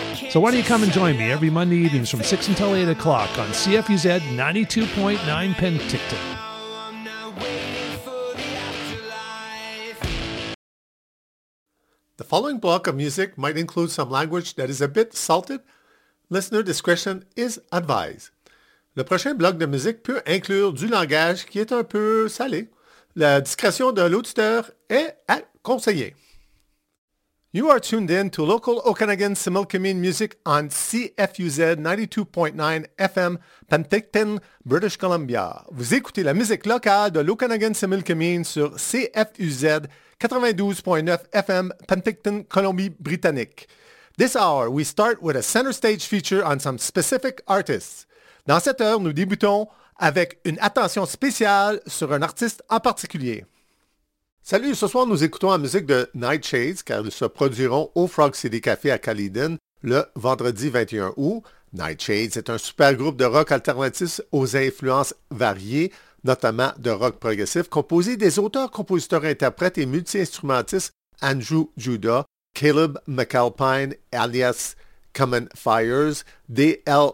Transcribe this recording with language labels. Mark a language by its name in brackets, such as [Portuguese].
[English] So why don't you come and join me every Monday evenings from 6 until 8 o'clock on CFUZ 92.9 Penticton. The following block of music might include some language that is a bit salted. Listener discretion is advised. [French] Le prochain bloc de musique peut inclure du langage qui est un peu salé. La discrétion de l'auditeur est à conseiller. [English] You are tuned in to local Okanagan Similkameen music on CFUZ 92.9 FM, Penticton, British Columbia. [French] Vous écoutez la musique locale de l'Okanagan Similkameen sur CFUZ 92.9 FM, Penticton, Colombie-Britannique. [English] This hour, we start with a center stage feature on some specific artists. [French] Dans cette heure, nous débutons avec une attention spéciale sur un artiste en particulier. Salut, ce soir, nous écoutons la musique de Nightshades, car ils se produiront au Frog City Café à Caledon le vendredi 21 août. Nightshades est un super groupe de rock alternatif aux influences variées, notamment de rock progressif, composé des auteurs, compositeurs, interprètes et multi-instrumentistes Andrew Judah, Caleb McAlpine, alias Common Fires, D.L.